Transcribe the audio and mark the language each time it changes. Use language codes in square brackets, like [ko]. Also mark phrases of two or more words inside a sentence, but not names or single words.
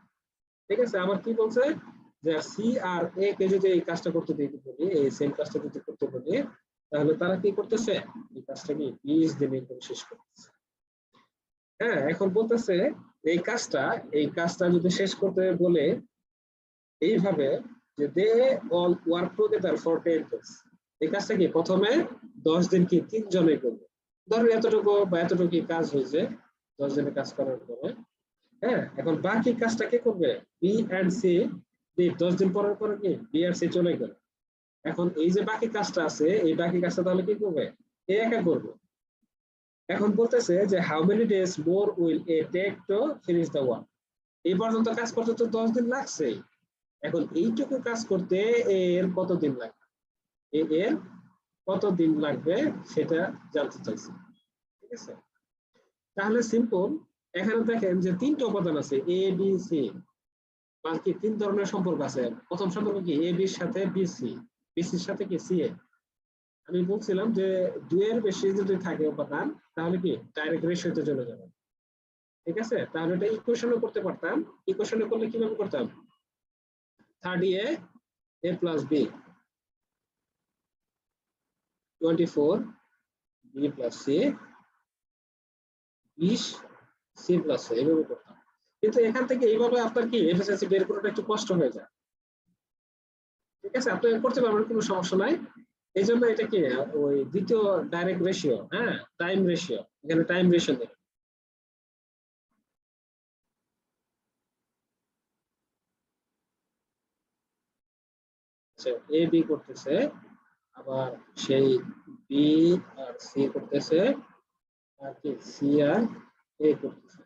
[bn] ঠিক আছে, আবার কি বলছে যে সি আর এ কে যদি এই কাজটা করতে দিতে বলি, এই সেম কাজটা যদি করতে বলি, তাহলে তারা কি করতেছে, এই কাজটা কি 20 দিনে করে শেষ করতেছে। হ্যাঁ, এখন বলতেছে এই কাজটা যদি শেষ করতে বলে এইভাবে যে [en] they all work together for 10 days, [bn] এই কাজটা কি প্রথমে 10 দিন কি 3 জনে করবে। ধরো এতটুকু বা এতটুকু কাজ হয়েছে 10 দিনে কাজ করার পরে। হ্যাঁ, এখন বাকি কাজটা কে করবে? বি এন্ড সি। 10 দিন পরের পরে কি বি আর সি চলে গেল। এখন এই যে বাকি কাজটা আছে, এই বাকি কাজটা তাহলে কি করবে? এ একা করবে। এখন বলতেছে যে [en] how many days more will A take to finish the work. [bn] এই পর্যন্ত কাজ করতে তো 10 দিন লাগছে, এখন এইটুকু কাজ করতে এর কত দিন লাগবে, এর কত দিন লাগবে সেটা জানতে চাইছি। ঠিক আছে, তাহলে সিম্পল, এখানে দেখেন যে তিনটা উপাদান আছে এ বি সি, বাকি 3 ধরনের সম্পর্ক আছে। প্রথম সম্পর্ক কি এ বির সাথে বিসি, বিসির সাথে কি সি এ। আমি বলছিলাম যে 2 এর বেশি যদি থাকে উপাদান তাহলে কি [en] direct ratioতে [bn] চলে যাবে। ঠিক আছে, তাহলে এটা ইকুয়েশনও করতে পারতাম। ইকুয়েশনে করলে কিভাবে করতাম? [en] 30a a plus b 24 b plus c 20 c plus a [bn] এভাবে করতাম। কিন্তু এখান থেকে এইভাবে আপনার কি এফিসিয়েন্সি বের করাটা একটু কষ্ট হয়ে যায়। ঠিক আছে, আপনি করতে পারবেন, কোনো সমস্যা নাই। এই জন্য এটা কি ওই দ্বিতীয় [en] direct ratio, [bn] হ্যাঁ, [en] time ratio, [bn] এখানে [en] time ratio [bn] দেবে। আচ্ছা, এ বি করতেছে, আবার সেই বি আর সি করতেছে, আর কি সি আর এ করতেছে।